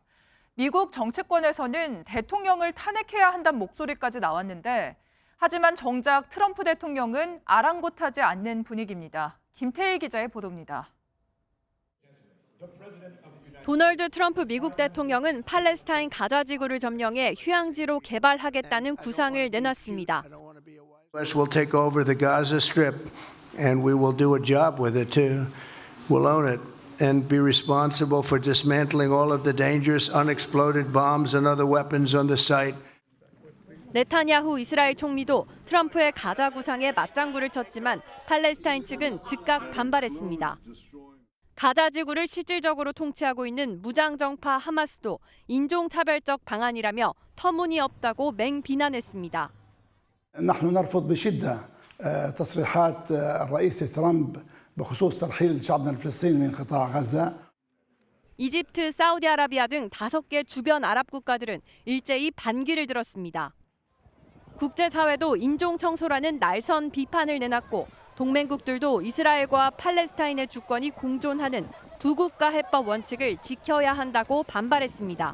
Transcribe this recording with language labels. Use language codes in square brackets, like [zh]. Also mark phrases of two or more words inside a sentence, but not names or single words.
[ko] 미국 정치권에서는 대통령을 탄핵해야 한다는 목소리까지 나왔는데 하지만 정작 트럼프 대통령은 아랑곳하지 않는 분위기입니다. 김태희 기자의 보도입니다. 도널드 트럼프 미국 대통령은 팔레스타인 가자 지구를 점령해 휴양지로 개발하겠다는 구상을 내놨습니다. [en] We'll take over the Gaza Strip and we will do a job with it too. We'll own it and be responsible for dismantling all of the dangerous unexploded bombs and other weapons on the site. [ko] 네타냐후 이스라엘 총리도 트럼프의 가자 구상에 맞장구를 쳤지만 팔레스타인 측은 즉각 반발했습니다. 가자 지구를 실질적으로 통치하고 있는 무장정파 하마스도 인종차별적 방안이라며 터무니없다고 맹비난했습니다. [ar] نحن نرفض بشدة تصريحات الرئيس ترامب بخصوص ترحيل شعبنا الفلسطيني من قطاع غزة. [ko] 이집트, 사우디아라비아 등 5개 주변 아랍 국가들은 일제히 반기를 들었습니다. 국제사회도 인종청소라는 날선 비판을 내놨고 동맹국들도 이스라엘과 팔레스타인의 주권이 공존하는 두 국가 해법 원칙을 지켜야 한다고 반발했습니다.